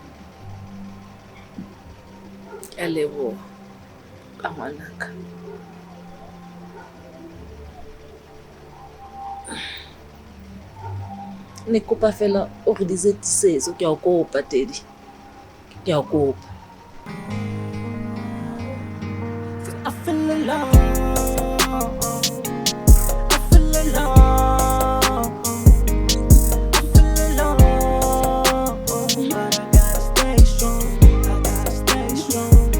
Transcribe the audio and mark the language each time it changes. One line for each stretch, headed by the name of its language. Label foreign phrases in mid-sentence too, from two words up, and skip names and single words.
Southern Sotho: A lebo ka ngwanaka. Ne kopa fela o re disetisetso ke a kopa Daddy. Ke a kopa.
English: I feel alone. I feel alone. I feel alone. But I gotta stay strong. I gotta stay strong.